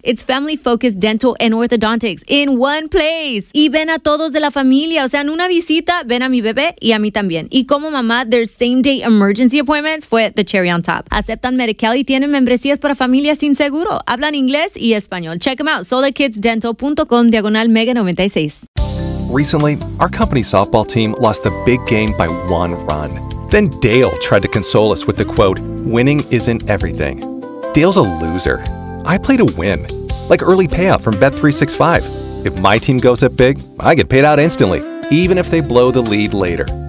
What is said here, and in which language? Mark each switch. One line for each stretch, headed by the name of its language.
English: It's family focused dental and orthodontics in one place.
Spanish: Y ven a todos de la familia, o sea, en una visita ven a mi bebé y a mí también. Y como mamá,
English: their same day emergency appointments
Spanish: fue
English: the cherry on top.
Spanish: Aceptan Medi-Cal y tienen membresías para familias sin seguro. Hablan inglés y español.
English: Check them out.
Spanish: SolarKidsDental.com/mega96.
English: Recently, our company softball team lost the big game by one run. Then Dale tried to console us with the quote, winning isn't everything. Dale's a loser. I play to win. Like early payout from Bet365. If my team goes up big, I get paid out instantly, even if they blow the lead later.